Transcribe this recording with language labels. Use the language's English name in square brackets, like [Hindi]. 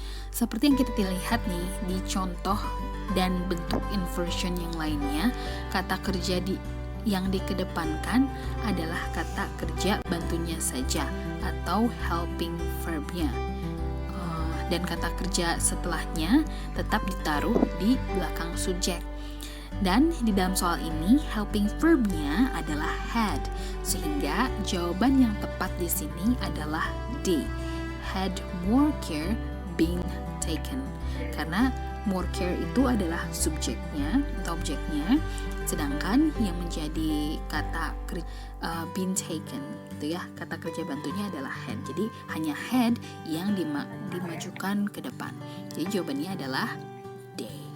[Indonesian] Seperti yang kita lihat nih di contoh dan bentuk inversion yang lainnya, kata kerja yang dikedepankan adalah kata kerja bantunya saja atau helping verbnya. Dan kata kerja setelahnya tetap ditaruh di belakang subjek. Dan di dalam soal ini helping verbnya adalah had, sehingga jawaban yang tepat di sini adalah D. [English] Had more care being taken. [Indonesian] Karena more care itu adalah subjeknya atau objeknya, sedangkan yang menjadi kata been taken gitu ya, kata kerja bantunya adalah had. Jadi hanya had yang dimajukan ke depan. Jadi jawabannya adalah D.